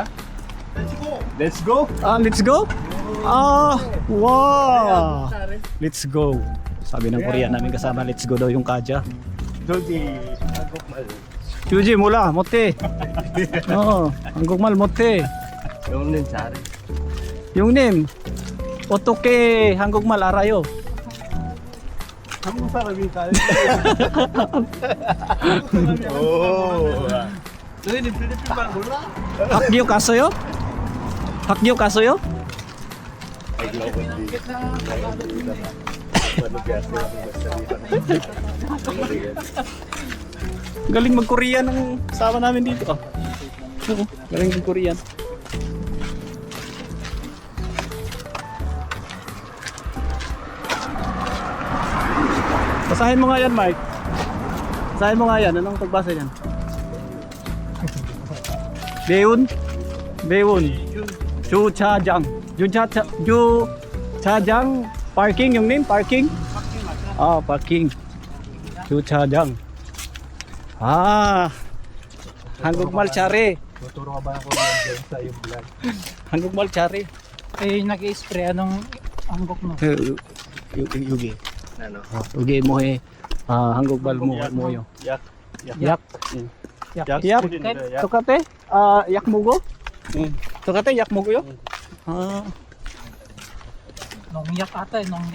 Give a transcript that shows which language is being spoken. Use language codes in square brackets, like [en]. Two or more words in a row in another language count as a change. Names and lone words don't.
[en] Let's go. Let's go? Wow! Let's go. [tl] Sabi ng Korean namin kasama, [en] let's go [tl] daw yung kaja. [ko] 저기 한국말 Yuji, mula, mote. 한국말 못해. 오늘 잘해. 용님, 어떻게 한국말 알아요? 한국 사람이니까. 오. 너희는 필리핀말 몰라? 학교 갔어요? 학교 갔어요? [tl] Galing mag-Korean ng sama namin dito. Oo, galing mag-Korean. Basahin mo nga yan, Mike. Basahin mo nga yan. Anong pagbasa yan? Beun. [ko] 주차장. 주차장. [en] Parking yung name? Parking? Parking. [ko] 주차장. 한국말 잘해. [tl] Tuturo ka ba ako sa yung vlog? [ko] 한국말 잘해. [tl] Eh, nag-i-spray anong hanggok mo? [ko] 여기. [tl] Ano? [ko] 여기 뭐해? 한국말 뭐요? 약. 약. 약. 똑같아? 약 먹어? 응. 똑같아? 약 먹어요? [tl] Nongyak ata, nongyak.